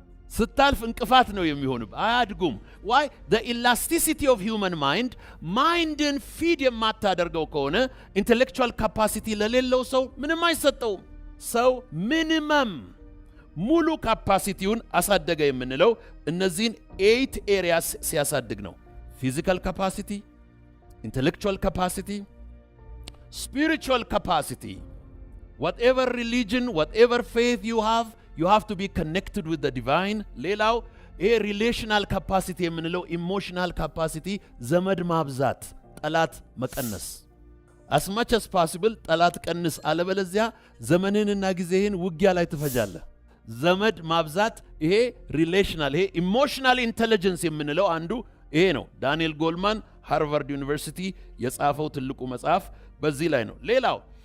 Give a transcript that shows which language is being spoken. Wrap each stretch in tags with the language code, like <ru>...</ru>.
<am>ስታልፍ እንቅፋት ነው የሚሆኑት፣ አያድጉም።</am> <en>why the elasticity of human mind</en> <am>mindን ፊድ የማታደርገው ከሆነ intellectual capacity ለሌለው ሰው ምንም አይሰጠውም። ሰው ሚኒመም ሙሉ ካፓሲቲውን አሳደገ የምንለው እነዚህን 8 areas ሲያሳድግ ነው። ፊዚካል ካፓሲቲ፣ intellectual capacity, spiritual capacity.</am> <en>Whatever religion, whatever faith you have to be connected with the divine.</en> <am>ሌላው relational capacity የምንለው emotional capacity፣ ዘመድ ማብዛት፣ ጠላት መቀነስ።</am> <en>as much as possible</en> <am>ጠላት ቀንስ፣ አለበለዚያ ዘመንህንና ጊዜህን ውጊያ ላይ ትፈጃለህ። ዘመድ ማብዛት ይሄ ሪሌሽናል፣ ይሄ ኢሞሽናል ኢንተለጀንስ የምንለው አንዱ ይሄ ነው። ዳንኤል ጎልማን ሃርቫርድ ዩኒቨርሲቲ የጻፈው ትልቁ መጽሐፍ በዚህ ላይ ነው። ሌላው</am>